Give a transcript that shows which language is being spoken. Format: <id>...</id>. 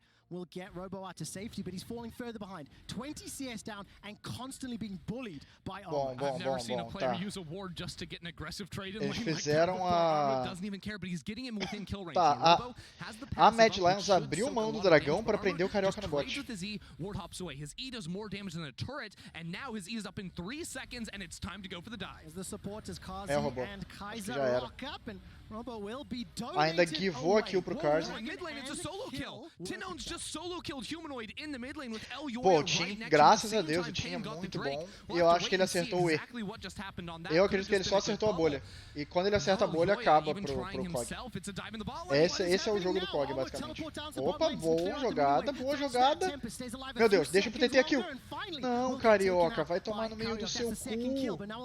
<en>Will get Robo out to safety, but he's falling further behind. 20 CS down and constantly being bullied by Armut. I've never seen a player use a ward just to get an aggressive trade in lane like that before. Armut doesn't even care, but he's getting him within kill range.</en> <pt>Tá, a Mad Lions abriu mão do dragão para prender o Carioca no bot.</pt> <en>His E, ward hops away. His E does more damage than a turret, and now his E is up in 3 seconds, and it's time to go for the dive. As the supporters Kazi and Kaiser lock up, and Robo will be</en> <pt>ainda givou a kill pro Kazi.</pt> <en>Mid lane, it's a solo kill. Tinone's just solo killed Humanoid in the mid lane with</en> <pt>Pô, o Tim, graças a Deus, o Tim é muito bom. E eu acho que ele acertou o E. Eu acredito que ele só acertou a bolha. E quando ele acerta a bolha, acaba pro COG. Esse é o jogo do COG, basicamente. Opa, boa jogada, boa jogada. Meu Deus, deixa pro TT a kill. Não, Carioca, vai tomar no meio do seu cu.</pt>